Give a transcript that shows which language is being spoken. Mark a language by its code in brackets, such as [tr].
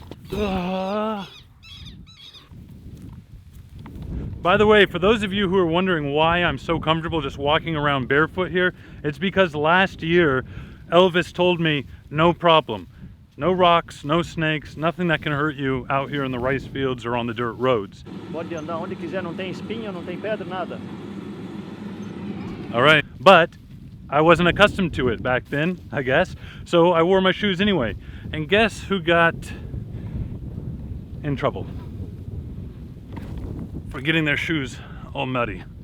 [en] By the way, for those of you who are wondering why I'm so comfortable just walking around barefoot here, it's because last year Elvis told me no problem. No rocks, no snakes, nothing that can hurt you out here in the rice fields or on the dirt roads. [pt] Pode andar onde quiser, não tem espinho, não tem pedra, nada. [en] All right, but I wasn't accustomed to it back then, I guess, so I wore my shoes anyway. And guess who got in trouble for getting their shoes all muddy?